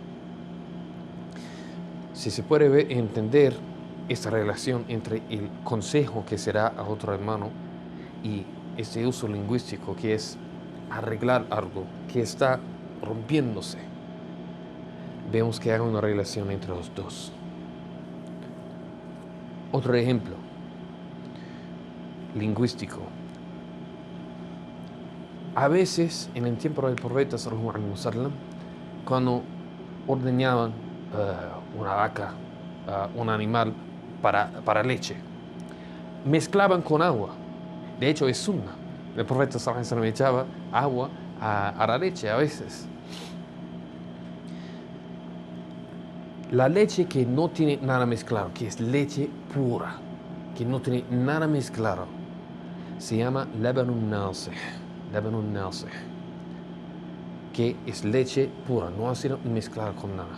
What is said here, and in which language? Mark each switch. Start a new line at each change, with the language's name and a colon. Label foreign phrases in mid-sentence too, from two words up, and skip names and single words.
Spanish: Si se puede entender esta relación entre el consejo que se da a otro hermano y este uso lingüístico que es arreglar algo que está rompiéndose, vemos que hay una relación entre los dos. Otro ejemplo lingüístico. A veces, en el tiempo del profeta
Arabic: صلى الله عليه وسلم,
Spanish: cuando ordeñaban una vaca, un animal para leche, mezclaban con agua. De hecho, es sunna. El profeta
Arabic: صلى الله عليه وسلم
Spanish: echaba agua a la leche a veces. La leche que no tiene nada mezclado, que es leche pura, que no tiene nada mezclado, se llama
Arabic: لبن ناصح,
Spanish: que es leche pura, no ha sido mezclada con nada.